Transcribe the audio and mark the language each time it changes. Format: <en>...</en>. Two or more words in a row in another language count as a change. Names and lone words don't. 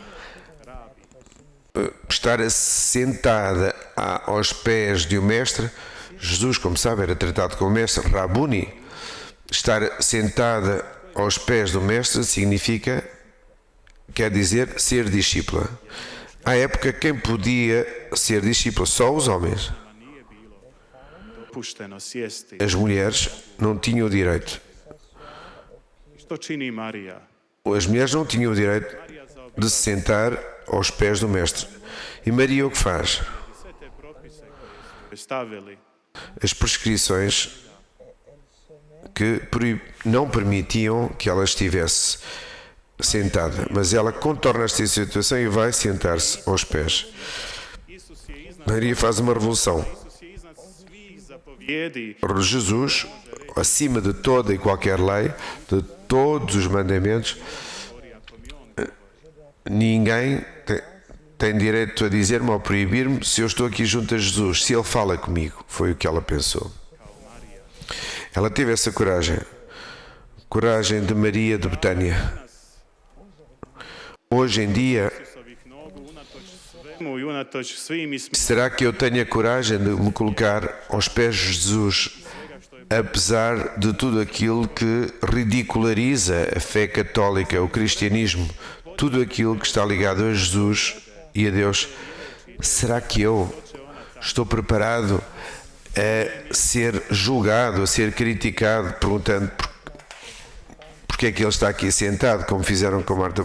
<pt>Estar sentada aos pés de um mestre. Jesus, como sabe, era tratado como mestre, Rabuni. Estar sentada aos pés do mestre quer dizer ser discípula. À época, quem podia ser discípula? Só os homens.</pt> <hr>Pušteno sjesti.</hr> <pt>As mulheres não tinham o direito.</pt> <hr>Što čini Marija?</hr> <pt>As mulheres não tinham o direito de se sentar aos pés do mestre. E Maria o que faz?</pt> <hr>Sve te propise koje su stavili</hr> <pt>As prescrições que não permitiam que ela estivesse sentada, mas ela contorna esta situação e vai sentar-se aos pés.</pt> <hr>Isus je iznad</hr> <pt>Maria faz uma revolução.</pt> <hr>svih zapovjedi</hr> <pt>Jesus, acima de toda e qualquer lei, de todos os mandamentos, ninguém tem direito a dizer-me ou proibir-me se eu estou aqui junto a Jesus, se Ele fala comigo. Foi o que ela pensou. Ela teve essa coragem de Maria de Betânia. Hoje em dia,</pt> <hr>Isusovih nogu unatoč svemu i unatoč svim</hr> <pt>será que eu tenho a coragem de me colocar aos pés de Jesus, apesar de tudo aquilo que ridiculariza a fé católica, o cristianismo, tudo aquilo que está ligado a Jesus e a Deus? Será que eu estou preparado a ser julgado, a ser criticado, perguntando porque é que ele está aqui sentado, como fizeram com Marta?</pt>